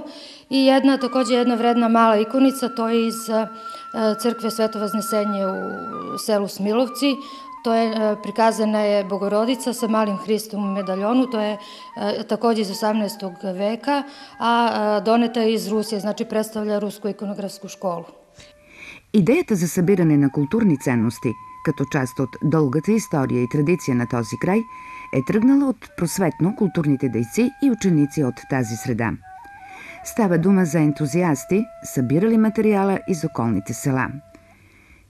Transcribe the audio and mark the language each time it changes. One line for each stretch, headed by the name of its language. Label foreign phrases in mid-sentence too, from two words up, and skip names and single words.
Serbian: I takođe jedna vredna mala ikonica, to je iz crkve Sveto Vaznesenje u selu Smilovci. To je prikazana je Bogorodica sa malim Hristom u medaljonu, to je takođe iz 18. veka, a doneta je iz Rusije, znači predstavlja Rusku ikonografsку školu.
Bulgarian: Идеята за събиране на културни ценности, като част от дългата история и традиция на този край, е тръгнала от просветно-културните дейци и ученици от тази среда. Става дума за ентузиасти, събирали материала из околните села.